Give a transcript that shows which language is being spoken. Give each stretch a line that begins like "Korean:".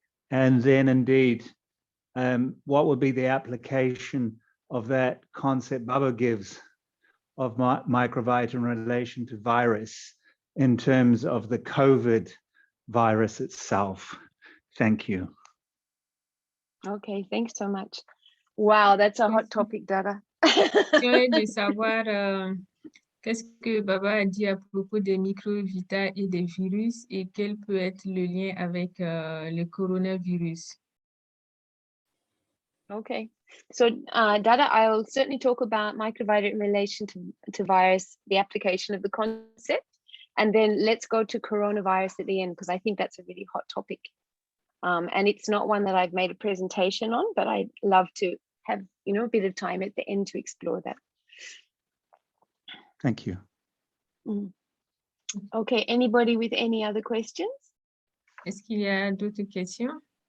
English: And then indeed, what would be the application of that concept Baba gives of Microvita in relation to virus in terms of the COVID virus itself? Thank you. Okay, thanks so much. Wow, that's a hot topic, Dada.
French: De savoir qu'est-ce que Baba a dit à propos des microvita et des virus et quel peut être le lien avec le coronavirus.
English: Okay, so Dada, I'll certainly talk about Microvita in relation to virus, the application of the concept, and then let's go to coronavirus at the end, because I think that's a really hot topic. And it's not one that I've made a presentation on, but I'd love to have, a bit of time at the end to explore that. Thank you. Okay, anybody with any other questions?
French: Est-ce qu'il y a d'autres questions?